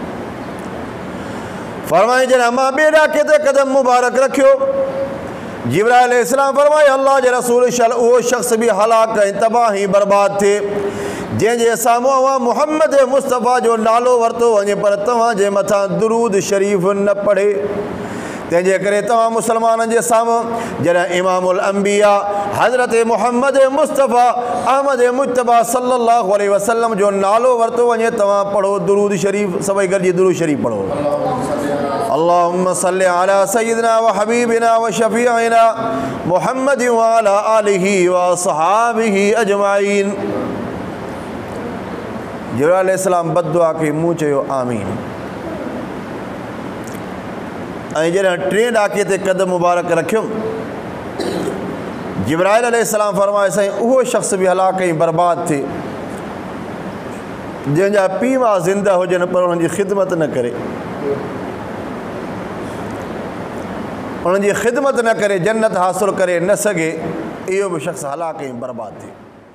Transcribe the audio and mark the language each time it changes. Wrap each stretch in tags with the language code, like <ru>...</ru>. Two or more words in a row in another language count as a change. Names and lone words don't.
<sd>फरमाए जॾहिं मां ॿिए ॾाके ते कदम मुबारक रखियो, जिब्राइल अलैहिस्सलाम फरमाए, अल्लाह जे रसूल शल उहो शख़्स बि हलाक ऐं तबाह ऐं बर्बाद थिए जंहिंजे साम्हूं अवां मोहम्मद मुस्तफ़ा जो नालो वरितो वञे पर तव्हांजे मथां दुरूद शरीफ़ न पढ़े। तंहिंजे करे तव्हां मुसलमाननि जे साम्हूं जॾहिं इमामुल अंबिया हज़रत मोहम्मद मुस्तफ़ा अहमद मुज्तबा</sd> <ar>صلى الله عليه وسلم</ar> <sd>जो नालो वरितो वञे, तव्हां पढ़ो दुरूद शरीफ़, सभई गॾिजी दुरूद शरीफ़ पढ़ो।</sd> <ar>اللهم صل على سيدنا وحبيبنا وشفيعنا محمد وعلى آله وأصحابه أجمعين.</ar> <sd>जिब्राइल अलैहिस्सलाम बददुआ कई, मूं चयो आमीन। ऐं जॾहिं टे ॾाके ते कदम मुबारक रखियुमि, जिब्राइल अलैहिस्सलाम फरमाए, साईं उहो शख़्स बि हलाक ऐं बर्बाद थिए जंहिंजा पीउ मां ज़िंदा हुजनि पर उन्हनि जी ख़िदमत न करे, उन्हनि जी ख़िदमत न करे, जन्नत हासिलु करे न सघे, इहो बि शख़्स हलाक ऐं बर्बाद थिए।</sd>